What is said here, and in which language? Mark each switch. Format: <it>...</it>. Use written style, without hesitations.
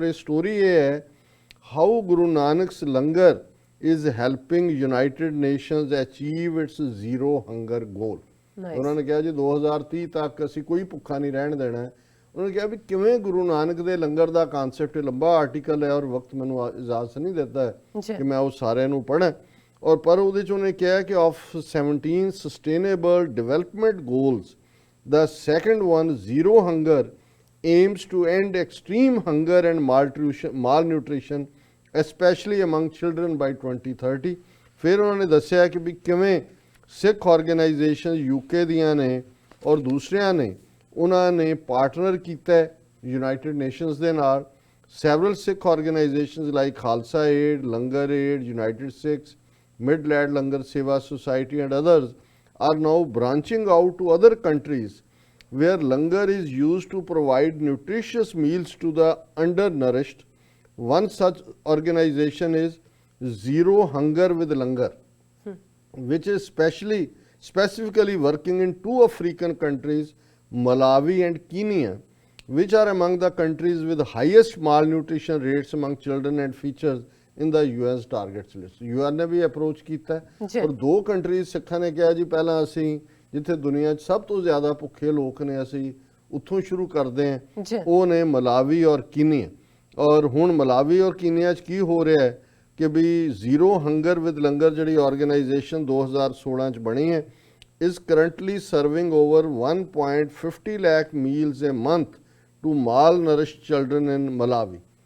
<pa>ਔਰ ਇਹ ਸਟੋਰੀ ਇਹ ਹੈ,</pa> <en>How Guru Nanak's langar is helping United Nations achieve its zero hunger goal.</en> <pa>ਉਹਨਾਂ ਨੇ ਕਿਹਾ ਜੀ 2030 ਤੱਕ ਅਸੀਂ ਕੋਈ ਭੁੱਖਾ ਨਹੀਂ ਰਹਿਣ ਦੇਣਾ। ਉਹਨਾਂ ਨੇ ਕਿਹਾ ਵੀ ਕਿਵੇਂ ਗੁਰੂ ਨਾਨਕ ਦੇ ਲੰਗਰ ਦਾ ਕਾਨਸੈਪਟ, ਲੰਬਾ ਆਰਟੀਕਲ ਹੈ ਔਰ ਵਕਤ ਮੈਨੂੰ ਇਜਾਜ਼ਤ ਨਹੀਂ ਦਿੰਦਾ ਕਿ ਮੈਂ ਉਹ ਸਾਰਿਆਂ ਨੂੰ ਪੜ੍ਹਾਂ। ਔਰ ਪਰ ਉਹਦੇ 'ਚ ਉਹਨੇ ਕਿਹਾ ਕਿ</pa> <en>Of 17 sustainable development goals, the second one, zero hunger, aims to end extreme hunger and malnutrition, especially among children by 2030.</en> <pa>ਫਿਰ ਉਹਨਾਂ ਨੇ ਦੱਸਿਆ ਕਿ ਵੀ ਕਿਵੇਂ ਸਿੱਖ ਆਰਗੇਨਾਈਜੇਸ਼ਨ ਯੂਕੇ ਦੀਆਂ ਨੇ ਔਰ ਦੂਸਰਿਆਂ ਨੇ, ਉਹਨਾਂ ਨੇ ਪਾਰਟਨਰ ਕੀਤਾ ਯੂਨਾਈਟਿਡ ਨੇਸ਼ਨਸ ਦੇ ਨਾਲ।</pa> <en>several Sikh organizations like Khalsa Aid, Langar Aid, United Sikhs, Mid-Lad Langar Seva Society and others are now branching out to other countries where langar is used to provide nutritious meals to the undernourished. One such organization is Zero Hunger with Langar, which is specifically working in two African countries, Malawi and Kenya, which are among the countries with highest malnutrition rates among children and features in the UN's targets list.</en> <pa>UN ਨੇ ਵੀ approach ਕੀਤਾ ਜੀ। ਔਰ ਦੋ countries ਸਿੱਖਾਂ ਨੇ ਕਿਹਾ ਜੀ ਪਹਿਲਾਂ ਅਸੀਂ ਜਿੱਥੇ ਦੁਨੀਆ 'ਚ ਸਭ ਤੋਂ ਜ਼ਿਆਦਾ ਭੁੱਖੇ ਲੋਕ ਨੇ ਅਸੀਂ ਉੱਥੋਂ ਸ਼ੁਰੂ ਕਰਦੇ ਹਾਂ। ਜੀ। ਉਹ ਨੇ ਮਲਾਵੀ ਔਰ ਕੀਨੀਆ। ਔਰ ਹੁਣ ਮਲਾਵੀ ਔਰ ਕੀਨੀਆ 'ਚ ਕੀ ਹੋ ਰਿਹਾ ਹੈ ਕਿ ਵੀ ਜ਼ੀਰੋ ਹੰਗਰ ਵਿਦ ਲੰਗਰ ਜਿਹੜੀ ਆਰਗੇਨਾਈਜੇਸ਼ਨ 2016 'ਚ ਬਣੀ ਹੈ</pa> <en>is currently serving over 1.50 lakh meals a month to malnourished children in Malawi.</en>